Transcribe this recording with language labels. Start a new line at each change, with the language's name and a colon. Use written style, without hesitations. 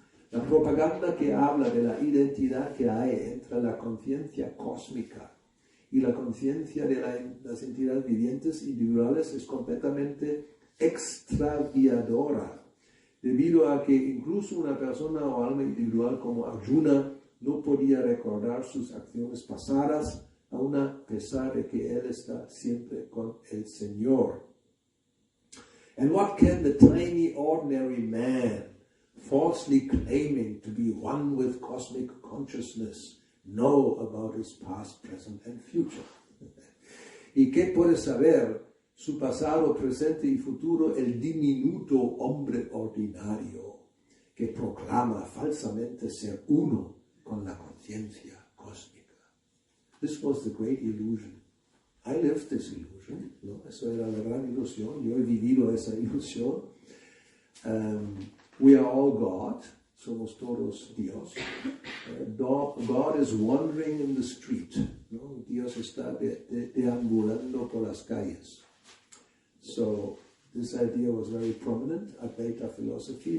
Spanish: la propaganda que habla de la identidad que hay entre la conciencia cósmica y la conciencia de las entidades vivientes individuales es completamente extraviadora, debido a que incluso una persona o alma individual como Arjuna no podía recordar sus acciones pasadas, aun a pesar de que él está siempre con el Señor.
English: And what can the tiny ordinary man, falsely claiming to be one with cosmic consciousness, know about his past, present and future?
Spanish: ¿Y qué puede saber su pasado, presente y futuro el diminuto hombre ordinario que proclama falsamente ser uno con la conciencia cósmica?
English: This was the great illusion. I lived this illusion,
Spanish: ¿no? Eso era la gran ilusión. Yo he vivido esa ilusión.
English: We are all God.
Spanish: Somos todos Dios.
English: God is wandering in the street, ¿no?
Spanish: Dios está deambulando por las calles.
English: So this idea was very prominent at Advaita philosophy.